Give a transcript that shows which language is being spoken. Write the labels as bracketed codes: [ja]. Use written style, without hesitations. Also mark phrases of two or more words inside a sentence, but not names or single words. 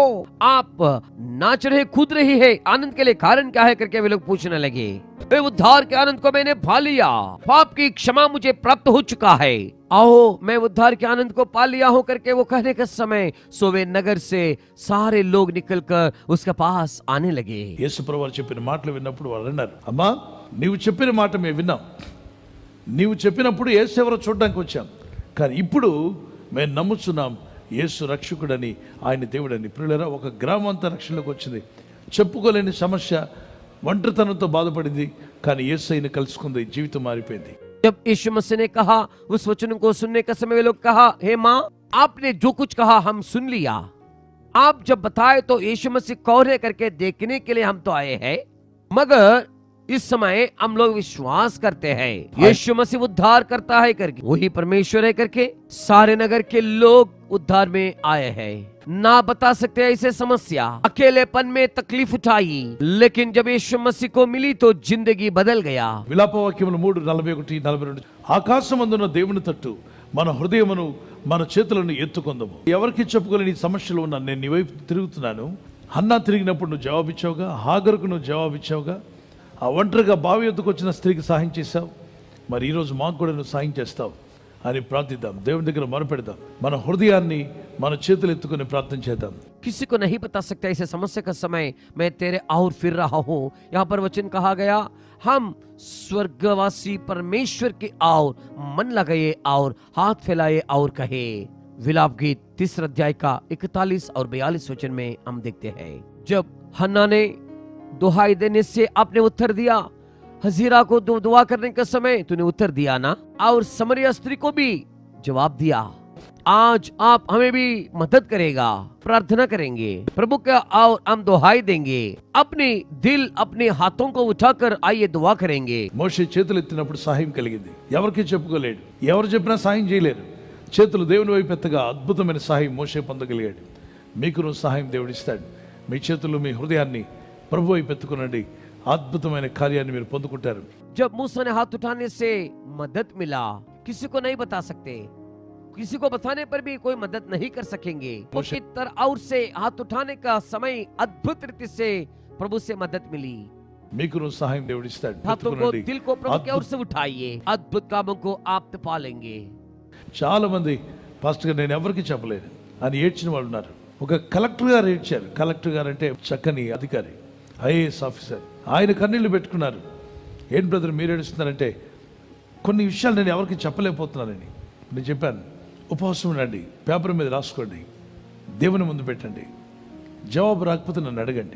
[hi] आप नाच रहे, कूद रही है, आनंद के लिए कारण क्या है करके वे लोग पूछने लगे। वे उद्धार के आनंद को मैंने पा लिया, पाप की क्षमा मुझे प्राप्त हो चुका है, आओ मैं उद्धार के आनंद को पा लिया हूं करके वो कहने के समय सोवे नगर से सारे लोग निकलकर उसके पास आने लगे। [te] యేసు ప్రభువారు చెప్పిన మాటలు విన్నప్పుడు వాళ్ళు అన్నారు, అమ్మా నీవు చెప్పిన మాట మేము విన్నాం, నీవు చెప్పినప్పుడు యేసు ఎవరో చూడడానికి వచ్చాం, కానీ ఇప్పుడు మేము నమ్ముచున్నాం యేసు రక్షకుడని, ఆయన దేవుడని. ప్రియులారా, ఒక గ్రామం అంతా రక్షణలోకి వచ్చింది. చెప్పుకోలేని సమస్య, ఒంటరితనంతో బాధపడింది, కానీ యేసయ్యను కలుసుకుంది, జీవితం మారిపోయింది. [hi] जब यीशु मसीह ने कहा, उस वचन को सुनने के समय वे लोग कहा, हे माँ, आपने जो कुछ कहा हम सुन लिया, आप जब बताए तो यीशु मसीह कौन है करके देखने के लिए हम तो आए हैं, मगर इस समय हम लोग विश्वास करते हैं यीशु मसीह उद्धार करता है करके, वही परमेश्वर है करके सारे नगर के लोग उद्धार में आए हैं। ना बता सकते ऐसे समस्या, अकेलेपन में तकलीफ उठाई, लेकिन जब यीशु मसीह को मिली तो जिंदगी बदल गया। [te] విలాపవాక్యములు 3:41-42 ఆకాశమందున్న దేవుని తట్టు మన హృదయమును మన చేతులను ఎత్తుకొందము. ఎవరికి చెప్పుకోలేని సమస్యలు ఉన్నా నేను నీ వైపు తిరుగుతున్నాను. హన్నా తిరిగినప్పుడు నువ్వు జవాబిచ్చావుగా, హాగరుకు నువ్వు జవాబిచ్చావుగా, ఆ ఒంటరిగా బావి ఎద్దుకు వచ్చిన స్త్రీకి సహాయం చేశావు, మరి ఈరోజు మాకు కూడా నువ్వు సహాయం చేస్తావు అని ప్రార్థిద్దాం. దేవుని దగ్గర మొరపెడదాం, మన హృదయాన్ని మన చేతులు ఎత్తుకొని ప్రార్థన చేద్దాం. [hi] किसी को नहीं बता सकता ऐसे समस्या का समय मैं तेरे और फिर रहा हूँ। यहाँ पर वचन कहा गया, हम स्वर्गवासी परमेश्वर के और मन लगाए और हाथ फैलाए और कहे। विलाप गीत 3 अध्याय का 41 और 42 वचन में हम देखते हैं, जब हन्ना ने दुहाई देने से आपने उत्तर दिया, हजीरा को दुआ करने के समय तूने उत्तर दिया ना, और समरिया स्त्री को भी जवाब दिया। आज आप हमें भी मदद करेगा, प्रार्थना करेंगे प्रभु का, और हम दुहाई देंगे, अपने दिल अपने हाथों को उठाकर आइए दुआ करेंगे। [te] మోషే చేతులు ఎత్తినప్పుడు సహాయం కలిగింది. ఎవరికి చెప్పుకోలేడు, ఎవరు చెప్పినా సహాయం చేయలేరు. చేతులు దేవుని వైపు ఎత్తగా అద్భుతమైన సహాయం మోషే పొందగలిగాడు. మీకు సహాయం దేవుడు ఇస్తాడు. మీ చేతులు మీ హృదయాన్ని ప్రభు వైపు ఎత్తుకునండి, అద్భుతమైన కార్యాన్ని మీరు పొందుకుంటారు. [hi] जब मूसा ने हाथ उठाने से मदद मिला, किसी को नहीं बता सकते, किसी को बताने पर भी कोई मदद नहीं कर सकेंगे। उसकी तरह और से हाथ उठाने का समय अद्भुत रीति से प्रभु से मदद मिली। [te] మీకు సహాయం దేవుడు ఇస్తాడు. [hi] हाथों को, दिल को प्रभु की ओर से उठाइए, अद्भुत कामों को आप पालेंगे। [te] చాలా మంది పాస్టర్ గారు నేను ఎవరికి చెప్పలేను అని ఏడ్చిన వాళ్ళు ఉన్నారు. ఒక కలెక్టర్ గారు ఏడ్చారు. కలెక్టర్ గారు అంటే చక్కని అధికారి, [en] IAS officer. [te] ఆయన కన్నీళ్లు పెట్టుకున్నారు. ఏం బ్రదర్ మీరు ఏడుస్తున్నారంటే, కొన్ని విషయాలు నేను ఎవరికి చెప్పలేకపోతున్నానని. నేను చెప్పాను, ఉపవాసం ఉండండి, పేపర్ మీద రాసుకోండి, దేవుని ముందు పెట్టండి, జవాబు రాకపోతే నన్ను అడగండి.